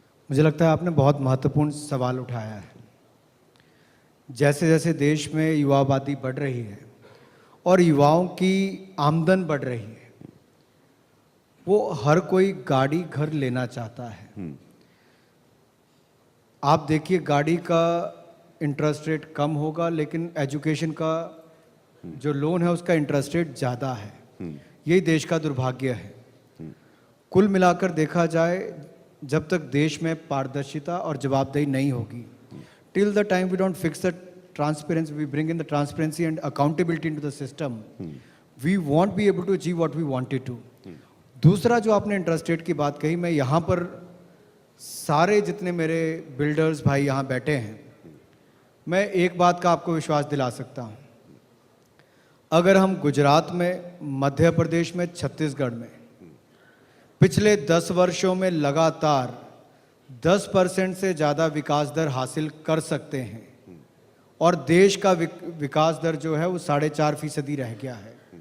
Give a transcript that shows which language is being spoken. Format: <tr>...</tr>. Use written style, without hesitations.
<hi>मुझे लगता है आपने बहुत महत्वपूर्ण सवाल उठाया है. जैसे जैसे देश में युवा आबादी बढ़ रही है और युवाओं की आमदन बढ़ रही है, वो हर कोई गाड़ी घर लेना चाहता है. आप देखिए, गाड़ी का इंटरेस्ट रेट कम होगा, लेकिन एजुकेशन का जो लोन है उसका इंटरेस्ट रेट ज़्यादा है. यही देश का दुर्भाग्य है. कुल मिलाकर देखा जाए, जब तक देश में पारदर्शिता और जवाबदेही नहीं होगी,</hi> <en>till the time we don't fix the transparency, we bring in the transparency and accountability into the system, we won't be able to achieve what we wanted to.</en> <hi>दूसरा जो आपने इंटरेस्ट रेट की बात कही, मैं यहाँ पर सारे जितने मेरे बिल्डर्स भाई यहाँ बैठे हैं, मैं एक बात का आपको विश्वास दिला सकता हूँ. अगर हम गुजरात में, मध्य प्रदेश में, छत्तीसगढ़ में पिछले 10 वर्षों में लगातार 10% से ज़्यादा विकास दर हासिल कर सकते हैं, और देश का विकास दर जो है वो 4.5% रह गया है,</hi>